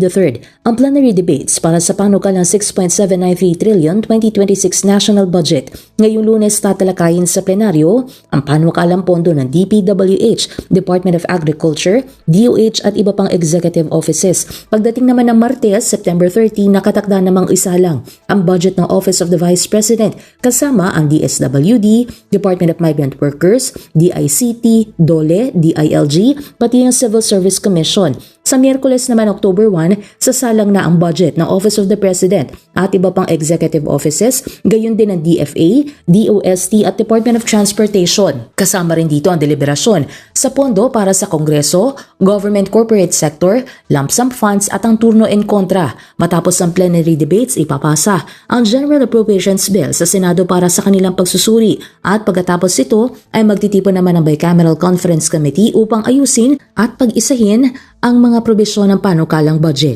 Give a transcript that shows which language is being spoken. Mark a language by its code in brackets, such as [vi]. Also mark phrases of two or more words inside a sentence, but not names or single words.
[tl] III ang [en] plenary debates [tl] para sa panukalang 6.793 trillion 2026 National Budget. Ngayong Lunes tatalakayin sa plenaryo ang panukalang pondo ng DPWH, Department of Agriculture, DOH at iba pang [en] executive offices. [tl] Pagdating naman ng Martes, September 30, nakatakda namang isa lang ang budget ng Office of the Vice President kasama ang DSWD, Department of Migrant Workers, DICT, DOLE, DILG, pati ang Civil Service Commission. Sa Miyerkules naman October 1, sasalang na ang budget ng Office of the President at iba pang [en] executive offices, [tl] gayon din ang DFA, DOST at Department of Transportation. Kasama rin dito ang deliberasyon sa pondo para sa Kongreso, Government Corporate Sector, [en] lump sum funds [tl] at ang [es] turno en kontra. [tl] Matapos ang [en] plenary debates, [tl] ipapasa ang General Appropriations Bill sa Senado para sa kanilang pagsusuri at pagkatapos ito ay magtitipon naman ang Bicameral Conference Committee upang ayusin at pag-isahin ang mga probisyon ng panukalang budget.